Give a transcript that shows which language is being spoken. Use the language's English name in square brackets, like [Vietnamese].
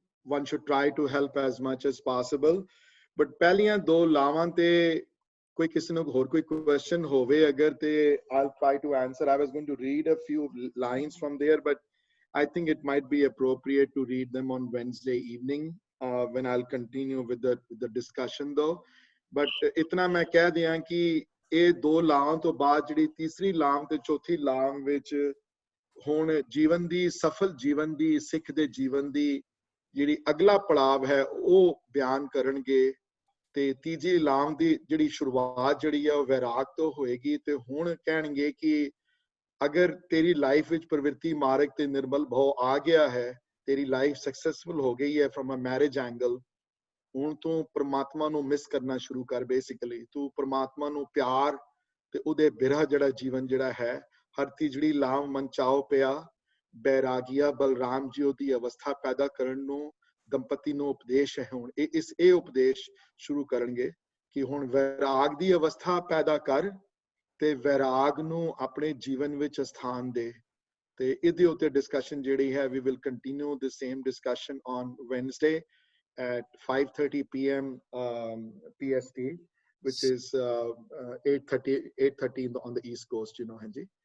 [English] one should try to help as much as possible. But [Punjabi] ਪਹਿਲੀਆਂ ਦੋ ਲਾਵਾਂ ਤੇ ਕੋਈ ਕਿਸੇ ਨੂੰ ਹੋਰ ਕੋਈ question ਹੋਵੇ ਅਗਰ ਤੇ [English] I'll try to answer. I was going to read a few lines from there, but I think it might be appropriate to read them on Wednesday evening when I'll continue with the discussion though. [Punjabi] But ਇਤਨਾ ਮੈਂ ਕਹਿ ਦਿਆਂ ਕਿ ਇਹ ਦੋ ਲਾਵਾਂ ਤੋਂ ਬਾਅਦ ਜਿਹੜੀ ਤੀਸਰੀ ਲਾਮ ਤੇ ਚੌਥੀ ਲਾਮ ਵਿੱਚ ਹੁਣ ਜੀਵਨ ਦੀ ਸਫਲ ਜੀਵਨ ਦੀ ਸਿੱਖ ਦੇ ਜੀਵਨ ਦੀ ਜਿਹੜੀ ਅਗਲਾ ਪੜਾਵ ਹੈ ਉਹ ਬਿਆਨ ਕਰਨਗੇ ਤੇ ਤੀਜੀ ਲਾਮ ਦੀ ਜਿਹੜੀ ਸ਼ੁਰੂਆਤ ਜਿਹੜੀ ਹੈ ਉਹ ਵੈਰਾਗ ਤੋਂ ਹੋਏਗੀ ਤੇ ਹੁਣ ਕਹਿਣਗੇ ਕਿ ਅਗਰ ਤੇਰੀ ਲਾਈਫ ਵਿੱਚ ਪ੍ਰਵਿਰਤੀ ਮਾਰਗ ਤੇ ਨਿਰਮਲ ਭਾਵ ਆ ਗਿਆ ਹੈ ਤੇਰੀ ਲਾਈਫ ਸਕਸੈਸਫੁਲ ਹੋ ਗਈ ਹੈ [English] from a marriage angle [Punjabi] ਹੁਣ ਤੂੰ ਪ੍ਰਮਾਤਮਾ ਨੂੰ ਮਿਸ ਕਰਨਾ ਸ਼ੁਰੂ ਕਰ ਬੇਸਿਕਲੀ ਤੂੰ ਪ੍ਰਮਾਤਮਾ ਨੂੰ ਪਿਆਰ ਤੇ ਉਹਦੇ ਬਿਰਹ ਜਿਹੜਾ ਜੀਵਨ ਜਿਹੜਾ ਹੈ ਹਰ ਤੀਜੜੀ ਲਾਮ ਮਨ ਚਾਓ ਪਿਆ ਬੈਰਾਗੀਆ ਬਲਰਾਮ ਜੀ ਉਹਦੀ ਅਵਸਥਾ ਪੈਦਾ ਕਰਨ ਨੂੰ ਦੰਪਤੀ ਨੂੰ ਉਪਦੇਸ਼ ਹੈ ਹੁਣ ਇਹ ਉਪਦੇਸ਼ ਸ਼ੁਰੂ ਕਰਨਗੇ ਕਿ ਹੁਣ ਵੈਰਾਗ ਦੀ ਅਵਸਥਾ ਪੈਦਾ ਕਰ ਤੇ ਵੈਰਾਗ ਨੂੰ ਆਪਣੇ ਜੀਵਨ ਵਿੱਚ ਸਥਾਨ ਦੇ ਤੇ ਇਹਦੇ ਉੱਤੇ ਡਿਸਕਸ਼ਨ ਜਿਹੜੀ ਹੈ [English] we will continue the same discussion on Wednesday at 5:30 p.m. PST, which is 8:30 on the East Coast, you know, Hanji.